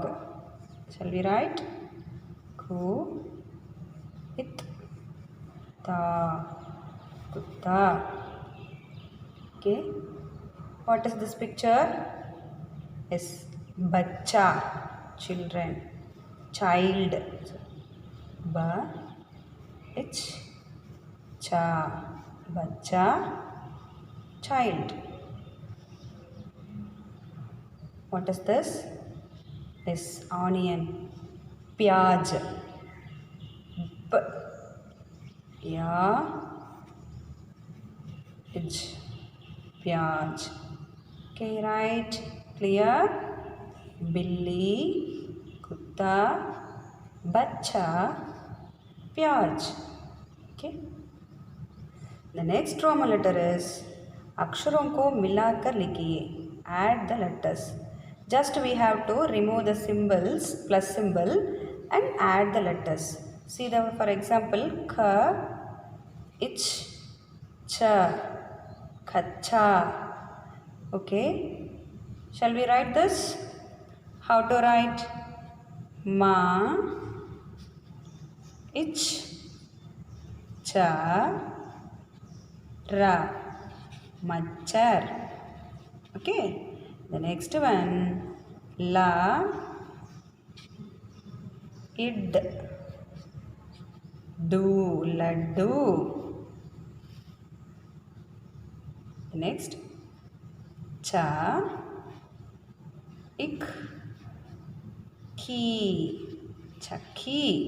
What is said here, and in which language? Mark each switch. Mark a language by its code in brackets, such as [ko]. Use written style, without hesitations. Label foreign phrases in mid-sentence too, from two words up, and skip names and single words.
[en] Shall we write? [hi] Ku, it, ta, kutta. [en] Okay. What is this picture? Yes, bachcha, children, child. [hi] Ba, ich, cha, bachcha, [en] child. What is this? This onion, [hi] pyaj, p, ya, ij, pyaj. [en] Okay, right? Clear? [hi] Billy, kutta, bachcha, pyaj. [en] Okay. The next Roman letter is [hi] अक्षरों को मिलाकर लिखिए. [en] Add the letters. Just we have to remove the symbols, plus symbol, and add the letters. See the for example, [hi] kha, ich, cha, khacha. [en] Okay. Shall we write this? How to write? [hi] Ma, ich, cha, ra, machar. [en] Okay. The next one, [hi] la, id, do, laddu. [en] The next, [hi] cha, ik, ki, chakki.